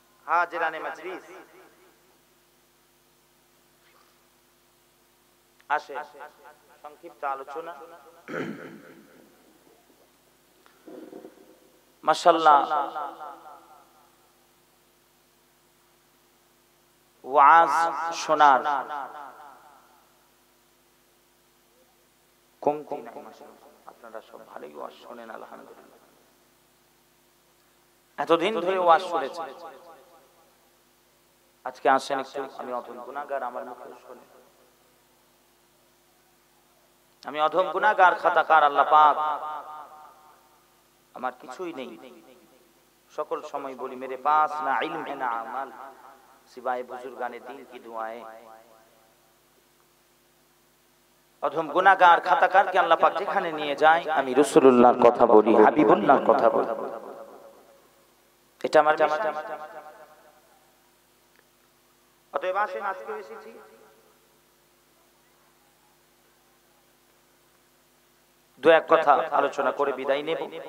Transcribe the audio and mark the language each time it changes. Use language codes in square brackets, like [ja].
[bn] হাজিরানে মজলিস আসে সংক্ষিপ্ত আলোচনা মাশাআল্লাহ ওয়াজ শোনার কমতি নাই মাশাআল্লাহ আপনারা সব ভালোই ওয়াজ শুনেন আলহামদুলিল্লাহ এতদিন ধরে ওয়াজ শুনেছেন আজকে আসেন একটু আমি অধম গুনাহগার আমার মুখে শুনে আমি অধম গুনাহগার খাতাকার আল্লাহ পাক আমার কিছুই নেই। সকল সময় বলি [ur] মেরে পাস না ইলম है ना अमल सिवाय बुजुर्गाने दिल की दुआएं। [bn] অধম গুনাহগার খাতাকারকে আল্লাহ পাক যেখানে নিয়ে যায় আমি রাসূলুল্লাহর কথা বলি, হাবিবুল্লাহর কথা বলি। এটা আমার জামা। অতএব আসেন আজকে এসেছি দু এক কথা আলোচনা করে বিদায় নেব।